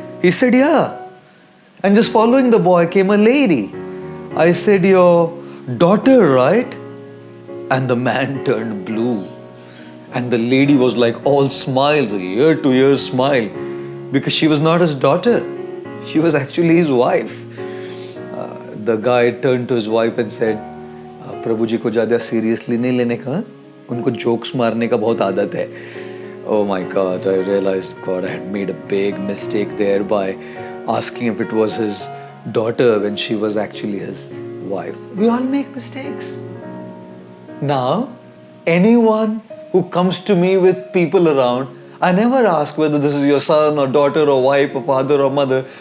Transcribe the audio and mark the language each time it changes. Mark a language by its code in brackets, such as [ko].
[en] He said, yeah. And just following the boy came a lady. I said, your daughter, right? And the man turned blue. And the lady was like all smiles, a year to year smile, because she was not his daughter. She was actually his wife. The guy turned to his wife and said, [hi] प्रभु जी को ज़्यादा seriously नहीं लेने का, उनको jokes मारने का बहुत आदत है. [en] Oh my God, I realized, God, I had made a big mistake there by asking if it was his daughter when she was actually his wife. We all make mistakes. Now, anyone who comes to me with people around, I never ask whether this is your son or daughter or wife or father or mother.